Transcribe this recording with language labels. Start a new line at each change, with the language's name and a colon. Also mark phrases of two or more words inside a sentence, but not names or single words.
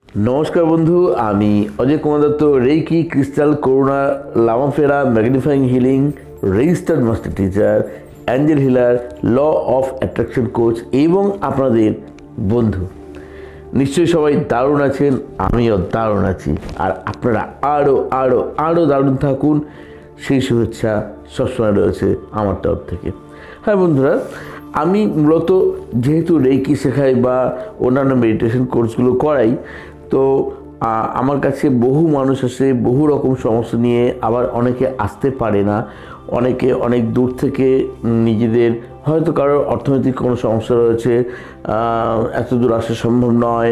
Bangla: নমস্কার বন্ধু আমি অজয় কুমার দত্ত
English: Reiki Crystal Karuna Lama Fera Magnifying Healing Registered Master Teacher Angel Healer Law of Attraction Coach
Bangla: এবং আপনাদের বন্ধু নিশ্চয় সবাই দারুণ আছেন আমিও দারুণ आছি আর আপনারা আরো আরো আরো দারুণ থাকুন সেই শুভেচ্ছা সবসময় রয়েছে আমার তরফ থেকে। হ্যাঁ বন্ধুরা, আমি মূলত যেহেতু রেকি শেখাই বা অন্যান্য মেডিটেশন কোর্সগুলো করাই, তো আমার কাছে বহু মানুষ আসে বহু রকম সমস্যা নিয়ে, আবার অনেকে আসতে পারে না, অনেকে অনেক দূর থেকে নিজেদের হয়তো কারোর অর্থনৈতিক কোনো সমস্যা রয়েছে, এত দূর আসা সম্ভব নয়।